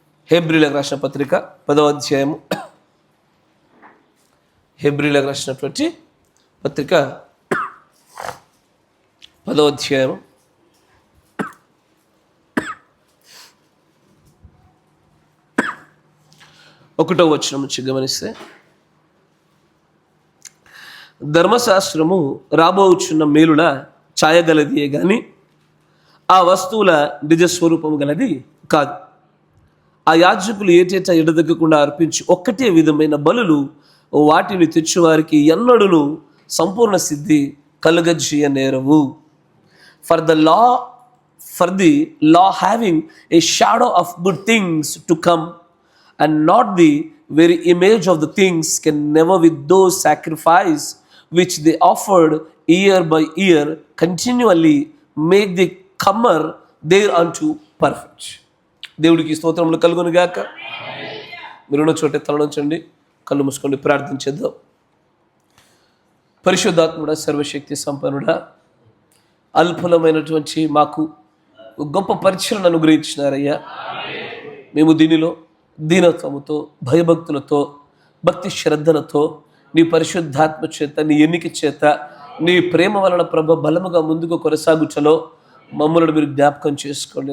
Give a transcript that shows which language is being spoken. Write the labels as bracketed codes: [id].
[te] హెబ్రీలకు రాసిన పత్రిక 10వ అధ్యాయము, హెబ్రీలకు రాసినటువంటి పత్రిక 10వ అధ్యాయము 1వ వచనం నుంచి గమనిస్తే, ధర్మశాస్త్రము రాబోచున్న మేలుల ఛాయగలదియే గాని ఆ వస్తువుల నిజస్వరూపము గలది కాదు. ఆ యాజకులు ఏటేటా ఎడదగ్గకుండా అర్పించి ఒక్కటే విధమైన బలులు వాటిని తెచ్చువారికి ఎన్నడూను సంపూర్ణ సిద్ధి కలుగజేయనేరవు. [en] For the law having a shadow of good things to come and not the very image of the things can never with those sacrifice which they offered year by year continually make the comer thereunto perfect. [te] దేవుడికి స్తోత్రములు కలుగును గాక. మీరున్న చోట తలనుంచండి, కళ్ళు మూసుకోండి, ప్రార్థించేద్దాం. పరిశుద్ధాత్ముడా, సర్వశక్తి సంపన్నుడా, అల్పులమైనటువంటి మాకు గొప్ప పరిచయను అనుగ్రహించినారయ్యా. మేము దీనిలో దీనత్వముతో, భయభక్తులతో, భక్తి శ్రద్ధలతో, నీ పరిశుద్ధాత్మ చేత, నీ ఎన్నిక చేత, నీ ప్రేమ వలన ప్రభు బలముగా ముందుకు కొనసాగుటలో మమ్మల్ని మీరు జ్ఞాపకం చేసుకోండి.